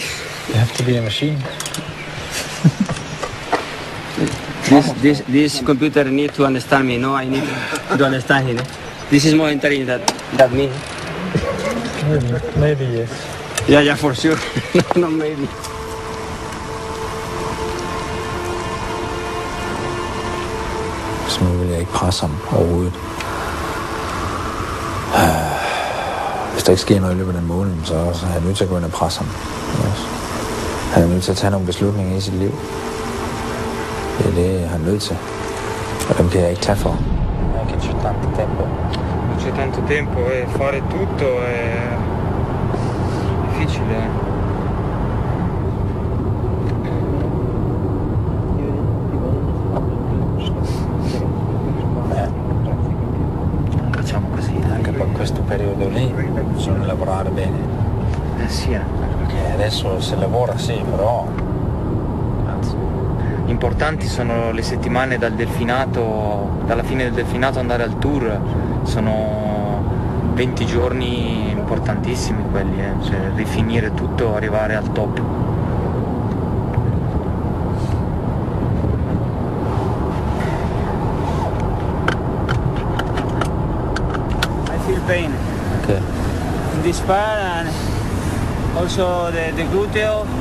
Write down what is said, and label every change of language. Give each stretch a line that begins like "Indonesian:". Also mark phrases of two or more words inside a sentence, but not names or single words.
English: You have to be a machine. This computer need to understand me, no? I need to understand him. Eh? This is more intelligent than me. Maybe yes. Yeah, for sure. No, maybe.
Danish: Så nu vil jeg ikke presse ham overhovedet. Hvis der ikke sker noget i løbet af den måned, så er han nødt til at gå ind og presse ham. Han er nødt til at tage nogle beslutninger i sit liv. Det er det, han er nødt til. Og dem kan jeg ikke tage for.
Italian: Anche c'è tanto tempo. Non c'è tanto tempo e fare tutto è difficile. Facciamo così, anche per questo periodo lì bisogna lavorare bene. Sì. Perché adesso si lavora sì, però... Importanti sono le settimane dal delfinato, dalla fine del delfinato andare al tour, sono 20 giorni importantissimi quelli, cioè rifinire tutto, arrivare al top.
English: I feel pain. Okay. In this part and also the gluteo.